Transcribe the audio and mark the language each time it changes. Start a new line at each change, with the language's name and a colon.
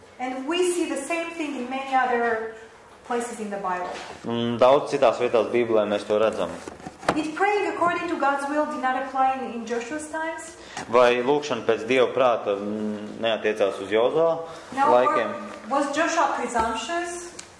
English: And we see the same thing in many other places in the Bible.
Latvian: Un daudz citās vietās Bībelē mēs to redzam.
English: If praying according to God's will did not apply in Joshua's times,
Latvian: Vai lūkšana pēc Dieva prāta neatiecās uz Jozuā laikiem?
English: was Joshua presumptuous?